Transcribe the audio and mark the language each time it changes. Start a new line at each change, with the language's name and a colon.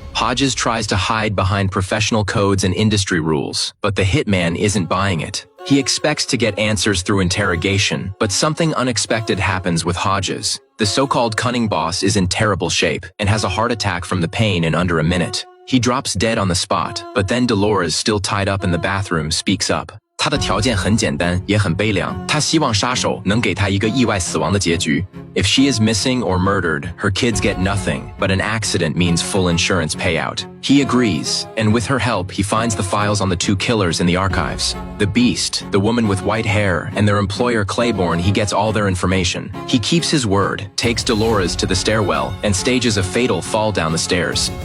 English: Hodges tries to hide behind professional codes and industry rules, but the hitman isn't buying it. He expects to get answers through interrogation, but something unexpected happens with Hodges. The so-called cunning boss is in terrible shape and has a heart attack from the pain in under a minute. He drops dead on the spot, but then Dolores, still tied up in the bathroom, speaks up.
Chinese: 他的条件很简单，也很悲凉。他希望杀手能给他一个意外死亡的结局。
English: If she is missing or murdered, her kids get nothing, but an accident means full insurance payout. He agrees, and with her help, he finds the files on the two killers in the archives. The Beast, the woman with white hair, and their employer Claiborne, he gets all their information. He keeps his word, takes Dolores to the stairwell, and stages a fatal fall down the stairs.